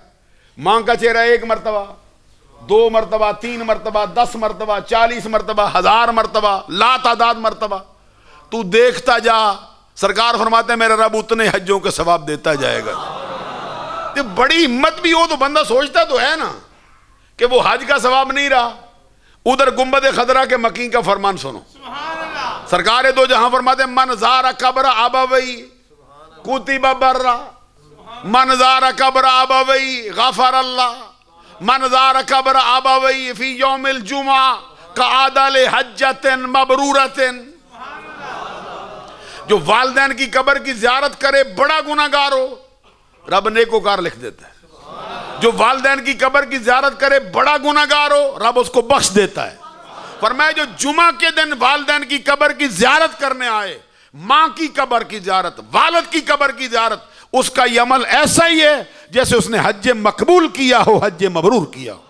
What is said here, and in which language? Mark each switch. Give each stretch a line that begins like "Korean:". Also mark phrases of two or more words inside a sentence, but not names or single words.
Urdu: ماں کا چہرہ 1 مرتبہ، 2 مرتبہ، 3 مرتبہ، 10 مرتبہ، 40 مرتبہ، 1000 مرتبہ، لا تعداد مرتبہ تو دیکھتا جا. سرکار فرماتے ہیں میرا رب اتنے حجوں کے ثواب دیتا جائے گا. بڑی ہمت بھی ہو تو بندہ سوچتا تو ہے نا کہ وہ حج کا ثواب نہیں رہا. ادھر گنبد خضرا کے مکین کا فرمان سنو. سرکار دو جہاں فرماتے ہیں
Arabic: من زار قبر ابوی کتب برا، من زار قبر ابوی غفر اللہ، من زار قبر ابوی فی یوم الجمعہ قعد لحجۃ مبرورۃ.
Urdu: جو والدین کی قبر کی زیارت کرے بڑا گناہگار ہو رب نیکوکار لکھ دیتا ہے. جو والدین کی قبر کی زیارت کرے بڑا گناہگار ہو رب اس کو بخش دیتا ہے. فرمایا جو جمعہ کے دن والدین کی قبر کی زیارت کرنے آئے، ماں کی قبر کی زیارت، والد کی قبر کی زیارت، اس کا یہ عمل ایسا ہی ہے جیسے اس نے حج مقبول کیا ہو، حج مبرور کیا ہو.